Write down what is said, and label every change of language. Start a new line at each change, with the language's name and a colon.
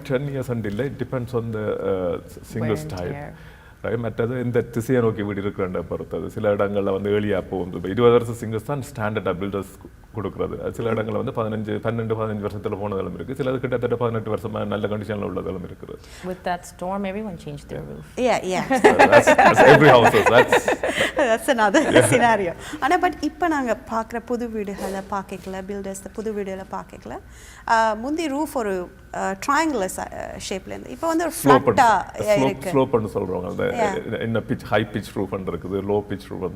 English: 10 years and
Tamil: இல்லை,
English: It depends on the singles type.
Tamil: மற்றது இந்த திசையை நோக்கி வீடு இருக்கிற பொறுத்தது. சில இடங்களில் வந்து ஏர்லியாக போகும். இப்போ 20 வருஷம் சிங்கிள்ஸ் தான் ஸ்டாண்டர்டாக பில்டர்ஸ் கொடுக்குறது. சில இடங்களில் வந்து 12-15 வருஷத்தில் போனதெல்லாம் இருக்குது. சிலது கிட்டத்தட்ட 18 வருஷமாக நல்ல கண்டிஷனில் உள்ளதெல்லாம் இருக்குது.
English: With that storm, everyone changed their roof. Yeah. That's every house. That's another scenario.
Tamil: ஆனால் பட் இப்போ நாங்கள் பார்க்குற புது வீடுகளை பார்க்கல, பில்டர்ஸ் புது வீடுகளை பார்க்கல, முந்தி ரூஃப் ஒரு ட்ரையாங்குலர் ஷேப்ல இருந்து இப்போ வந்து ஒரு ஃப்ளாட்டாக இருக்கு. ஸ்லோப்னு சொல்கிறவங்க அந்த என்ன பிச் ஹை பிச் ரூஃப்னு இருக்குது, லோ பிச் ரூஃப்.